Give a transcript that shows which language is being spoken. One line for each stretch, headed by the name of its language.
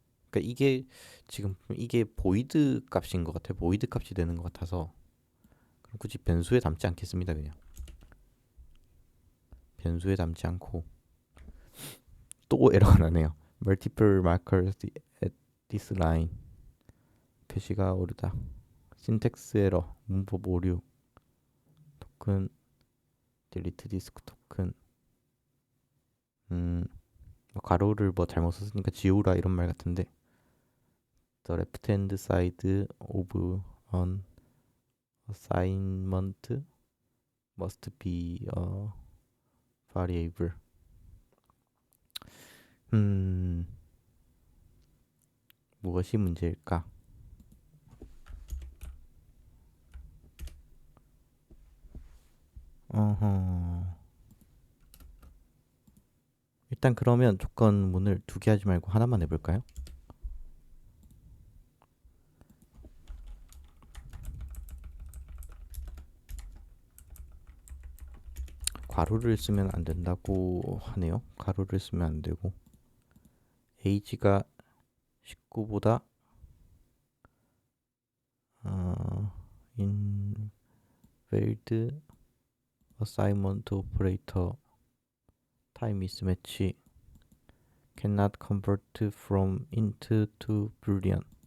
Korean: 그러니까 이게 지금 이게 void 값인 것 같아요. void 값이 되는 것 같아서 그럼 굳이 변수에 담지 않겠습니다. 그냥 변수에 담지 않고 또 에러가 나네요.
English: multiple markers at this line.
Korean: 표시가 오르다. syntax 에러, 문법 오류, 토큰,
English: delete disk
Korean: 토큰. 가로를 뭐 잘못 썼으니까 지우라 이런 말 같은데.
English: The left hand side of an assignment must be a variable.
Korean: 무엇이 문제일까? 일단 그러면 조건문을 두 개 하지 말고 하나만 해볼까요? 괄호를 쓰면 안 된다고 하네요. 괄호를 쓰면 안 되고 age가 19보다
English: invalid assignment operator time mismatch cannot convert from int to boolean.